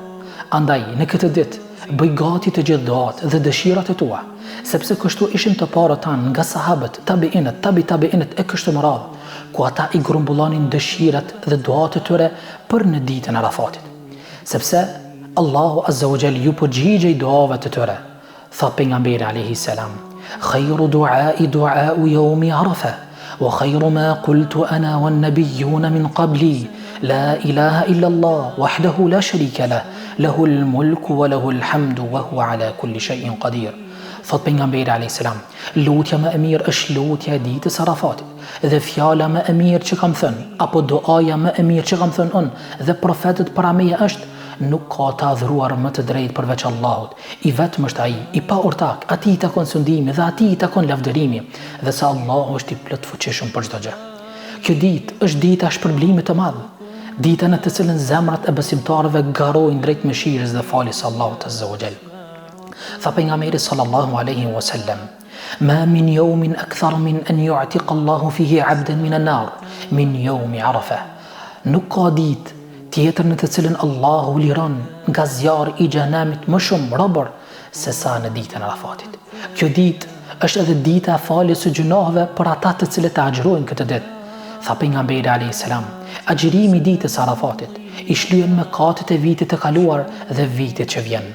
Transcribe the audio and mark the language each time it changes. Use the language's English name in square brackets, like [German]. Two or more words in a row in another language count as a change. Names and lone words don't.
[Albanian] Andaj, në këtë ditë bëj gati të gjithë duat dhe dëshirat e tua, sepse kështu ishim të parët tanë nga sahabët, tabiinët e kështu me radhë, ku ata i grumbullonin dëshirat dhe duat e tyre për në ditën e Arafatit. Sepse Allahu [Arabic] عز وجل [Albanian] ju përgjigjej duave të tyre. Tha pejgamberi [Arabic] عليه السلام خير الدعاء دعاء يوم عرفة وخير ما قلت أنا والنبيون من قبلي لا إله إلا الله وحده لا شريك له له الملك وله الحمد وهو على كل شيء قدير." [Albanian] Thot pejgamberi [Arabic] عليه السلام, [Albanian] lutja më e mirë është lutja e ditës Arafatit, dhe fjala më e mirë që kam thënë, apo duaja më e mirë që kam thënë unë dhe profetët para meje është: nuk ka të adhuruar më të drejtë përveç Allahut, i vetëm është ai, i pa ortak, atij i takon sundimi dhe atij i takon lavdërimi, dhe se Allahu është i plot fuqishëm për çdo gjë. Kjo ditë është dita e shpërblimit të madh, dita në të cilën zemrat e besimtarëve garojnë drejt mëshirës dhe faljes së Allahut [Arabic] عز وجل. [Albanian] Tha pejgamberi [Arabic] صلى الله عليه وسلم ما من يوم أكثر من أن يعتق الله فيه عبدا من النار من يوم عرفة." [Albanian] Nuk ka ditë tjetër në të cilën Allahu liron nga zjarri i xhenemit më shumë robër se sa në ditën e Arafatit. Kjo ditë është edhe dita e faljes së gjunoheve për ata të cilët e agjërojnë këtë ditë. Tha pejgamberi [Arabic] عليه السلام: [Albanian] "Agjërimi i ditës Arafatit i shlyen mëkatet e vitit të kaluar dhe vitit që vjen."